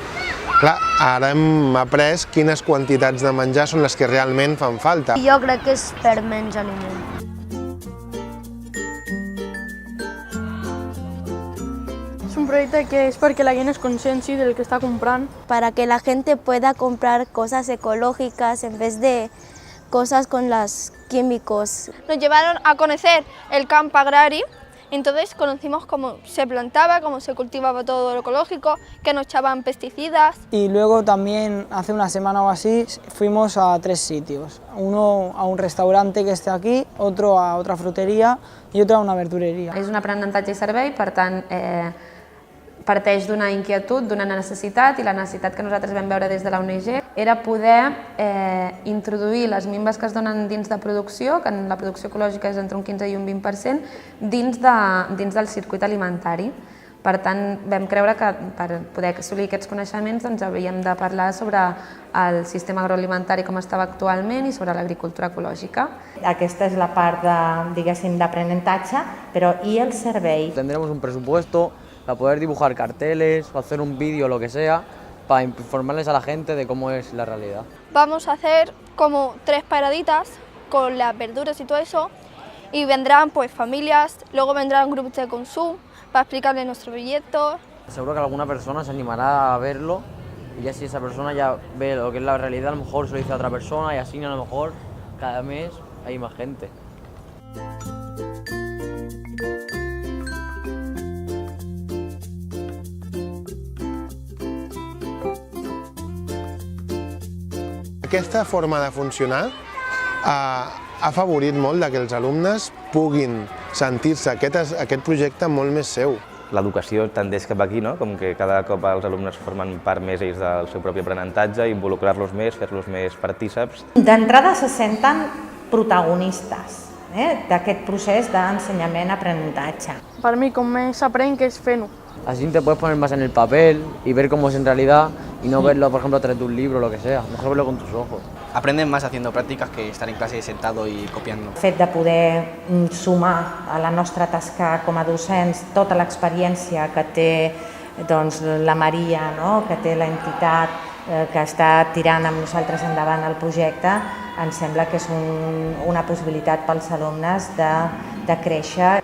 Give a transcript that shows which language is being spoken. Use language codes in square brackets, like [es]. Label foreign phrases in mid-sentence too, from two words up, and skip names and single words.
[ca] Clar, ara hem après quines quantitats de menjar són les que realment fan falta. Jo crec que és per menys aliment. És un projecte que és perquè la gent es conscienci del que està comprant. [es] Para que la gente pueda comprar cosas ecológicas en vez de cosas con los químicos. Nos llevaron a conocer el campo agrario. Entonces conocimos cómo se plantaba, cómo se cultivaba todo lo ecológico, que no echaban pesticidas. Y luego también, hace una semana o así, fuimos a 3 sitios. Uno a un restaurante que está aquí, otro a otra frutería y otro a una verdurería. [ca] És un aprenentatge i servei, per tant, parteix d'una inquietud, d'una necessitat, i la necessitat que nosaltres vam veure des de la ONG era poder introduir les minves que es donen dins de producció, que en la producció ecològica és entre un 15 i un 20%, dins del circuit alimentari. Per tant, vam creure que per poder assolir aquests coneixements havíem de parlar sobre el sistema agroalimentari com estava actualment i sobre l'agricultura ecològica. Aquesta és la part d'aprenentatge, però i el servei? [es] Tendremos un presupuesto para poder dibujar carteles o hacer un vídeo o lo que sea para informarles a la gente de cómo es la realidad. Vamos a hacer como 3 paraditas con las verduras y todo eso, y vendrán pues familias, luego vendrán grupos de consumo para explicarles nuestro proyecto. Seguro que alguna persona se animará a verlo y ya si esa persona ya ve lo que es la realidad, a lo mejor se lo dice a otra persona y así a lo mejor cada mes hay más gente. [ca] Aquesta forma de funcionar ha afavorit molt que els alumnes puguin sentir-se aquest projecte molt més seu. L'educació tendeix cap aquí, no? Com que cada cop els alumnes formen part més ells del seu propi aprenentatge, involucrar-los més, fer-los més partíceps. D'entrada se senten protagonistes d'aquest procés d'ensenyament-aprenentatge. Per mi, com més s'aprèn, que és fent-ho. [es] Así te puedes poner más en el papel y ver cómo es en realidad y no verlo, por ejemplo, a través de un libro o lo que sea. Mejor verlo con tus ojos. Aprenden más haciendo prácticas que estar en clase sentado y copiando. [ca] El fet de poder sumar a la nostra tasca com a docents tota l'experiència que té doncs, la Maria, no? Que té l'entitat que està tirant amb nosaltres endavant el projecte, ens sembla que és una possibilitat pels alumnes de créixer.